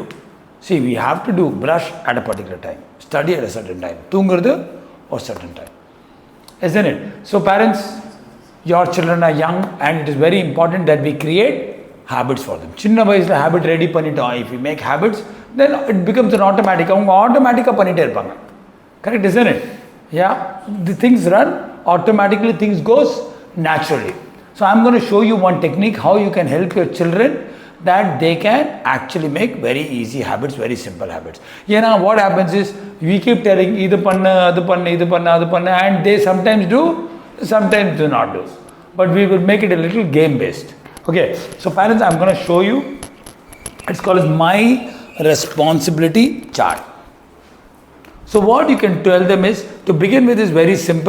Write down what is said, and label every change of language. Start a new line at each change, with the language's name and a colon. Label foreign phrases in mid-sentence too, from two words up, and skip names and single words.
English: See, we have to do brush at a particular time, study at a certain time, tungardu or certain time. Isn't it? So parents, your children are young and it is very important that we create habits for them.
Tamil: சின்ன வயசுல
English: habit ready
Tamil: பண்ணிட்டோம்.
English: If we make habits, then it becomes an automatic.
Tamil: அவங்க automatica பண்ணிட்டே இருப்பாங்க.
English: Correct, isn't it? Yeah, the things run automatically, things goes naturally. So I'm going to show you one technique how you can help your children that they can actually make very easy habits, very simple habits. You know what happens is we keep telling
Tamil: இது பண்ண, அது பண்ண, இது பண்ண, அது பண்ண,
English: and they sometimes do, sometimes do not do. But we will make it a little game based. Okay, so parents, I'm going to show you. It's called as my responsibility chart. So what you can tell them is, to begin with is very simple.